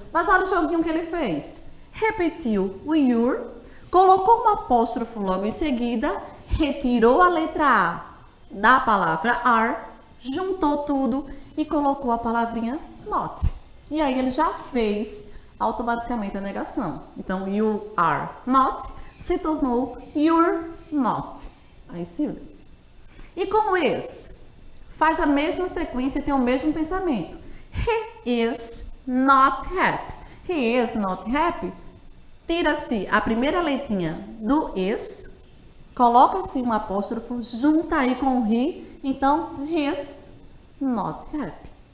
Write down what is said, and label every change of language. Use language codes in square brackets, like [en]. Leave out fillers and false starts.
[pt] Mas olha o joguinho que ele fez. Repetiu o your, colocou um apóstrofo logo em seguida, retirou a letra A da palavra are, juntou tudo e colocou a palavrinha not. E aí ele já fez automaticamente a negação. Então, [en] you are not [pt] se tornou [en] you're not a student. [pt] E com is, faz a mesma sequência e tem o mesmo pensamento. [en] He is not happy. He is not happy. [pt] Tira-se a primeira letrinha do is, coloca-se um apóstrofo, junta aí com o he, então [en] he's not happy.